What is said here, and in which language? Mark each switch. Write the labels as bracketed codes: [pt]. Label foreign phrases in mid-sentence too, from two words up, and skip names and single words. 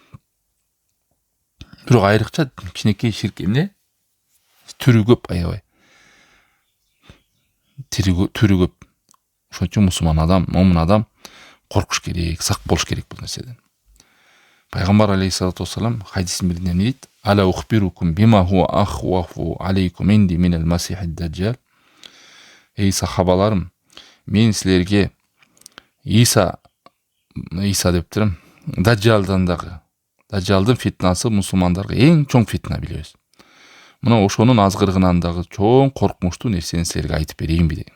[ky] Бирок айрыкча кичинекей ширк эмне? Түрү көп, аябай. Түрү көп. Ошон үчүн мусулман адам, момун адам коркуш керек, сак болуш керек бул нерседен. Пайгамбар [ar] عليه الصلاة والسلام [ky] хадисин биринде эмне дейт? [ar] ألا أخبركم بما هو أخوف عليكم عندي من المسيح الدجال. [ky] Эй сахабаларым, мен силерге Иса деп турам, Даджалдын фитнасы мусулмандарга эң чоң фитна билебиз. Мына ошонун азгырыгынан дагы чоң коркунучтуу нерсени силерге айтып берейинби деген.